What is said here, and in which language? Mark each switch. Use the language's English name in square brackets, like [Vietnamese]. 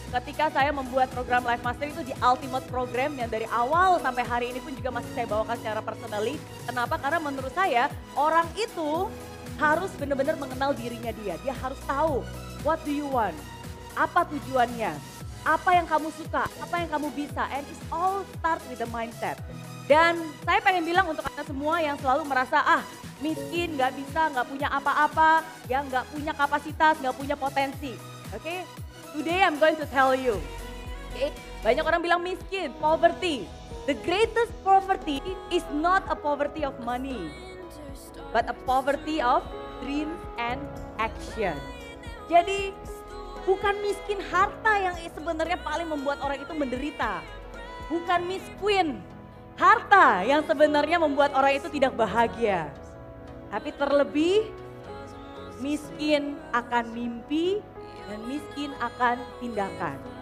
[Indonesian] Ketika saya membuat program Life Mastery itu di Ultimate Program yang dari awal sampai hari ini pun juga masih saya bawakan secara personally. Kenapa? Karena menurut saya orang itu harus benar-benar mengenal dirinya dia. Dia harus tahu [English] what do you want, [Indonesian] apa tujuannya, apa yang kamu suka, apa yang kamu bisa. [English] And it's all start with the mindset. [Indonesian] Dan saya pengen bilang untuk Anda semua yang selalu merasa miskin, gak bisa, gak punya apa-apa, yang gak punya kapasitas, gak punya potensi. [English] Oke, today I'm going to tell you. Okay? [Indonesian] Banyak orang bilang miskin, [English] poverty. The greatest poverty is not a poverty of money, but a poverty of dreams and action. [Indonesian] Jadi bukan miskin harta yang sebenarnya paling membuat orang itu menderita. Bukan Miss Queen harta yang sebenarnya membuat orang itu tidak bahagia. Tapi terlebih miskin akan mimpi dan miskin akan tindakan.